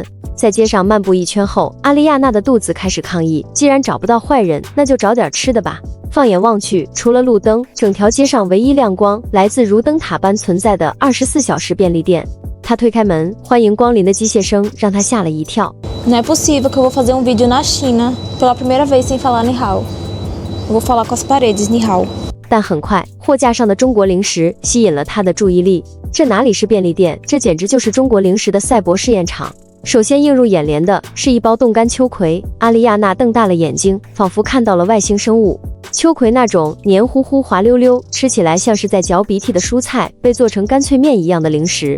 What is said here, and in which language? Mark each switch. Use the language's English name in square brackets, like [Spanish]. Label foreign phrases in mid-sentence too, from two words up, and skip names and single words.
[Chinese] 在街上漫步一圈后，阿丽亚娜的肚子开始抗议，既然找不到坏人，那就找点吃的吧。放眼望去，除了路灯，整条街上唯一亮光来自如灯塔般存在的24小时便利店。他推开门，欢迎光临的机械声让他吓了一跳。 [Portuguese] Não é possível que eu vou fazer vídeo na China pela primeira vez sem falar [Chinese] 你好. [Portuguese] Eu vou falar com as paredes [Chinese] 你好. 但很快，货架上的中国零食吸引了他的注意力。这哪里是便利店，这简直就是中国零食的赛博试验场。首先映入眼帘的是一包冻干秋葵，阿丽亚娜瞪大了眼睛，仿佛看到了外星生物。秋葵那种黏糊糊、滑溜溜，吃起来像是在嚼鼻涕的蔬菜，被做成干脆面一样的零食。